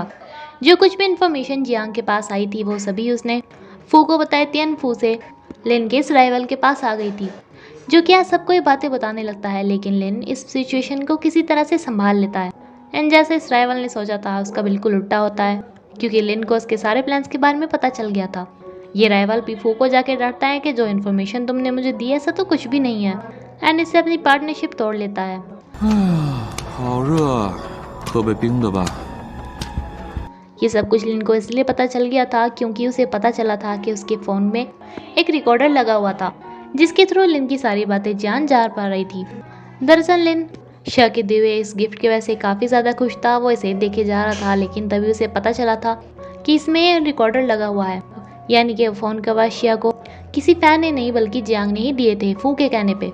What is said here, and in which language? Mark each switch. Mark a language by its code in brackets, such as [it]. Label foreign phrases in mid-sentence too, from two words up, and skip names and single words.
[hi] जो कुछ भी इन्फॉर्मेशन जियांग के पास आई थी वो सभी उसने फू को बताई थी एंड फू से लिन के इस राइवल के पास आ गई थी, जो कि आज सबको ये बातें बताने लगता है, लेकिन लिन इस सिचुएशन को किसी तरह से संभाल लेता है एंड जैसे इस राइवल ने सोचा था उसका बिल्कुल उल्टा होता है क्योंकि लिन को उसके सारे प्लान्स के बारे में पता चल गया था। ये राइवल भी फू को जाके डरता है कि जो इन्फॉर्मेशन तुमने मुझे दी है ऐसा तो कुछ भी नहीं है एंड इससे अपनी पार्टनरशिप तोड़ लेता है। [zh] 好热，喝杯冰的吧。 [hi] ये सब कुछ लिन को इसलिए पता चल गया था क्योंकि उसे पता चला था कि उसके फ़ोन में एक रिकॉर्डर लगा हुआ था जिसके थ्रू लिन की सारी बातें जा पा रही थी। दरअसल लिन शिया के दिए हुए इस गिफ्ट की वजह से काफ़ी ज़्यादा खुश था। वो इसे देखे जा रहा था लेकिन तभी उसे पता चला था कि इसमें रिकॉर्डर लगा हुआ है, यानी कि [en] phone cover [hi] शिया को किसी फ़ैन ने नहीं बल्कि जियांग ने ही दिए थे फू के कहने पे।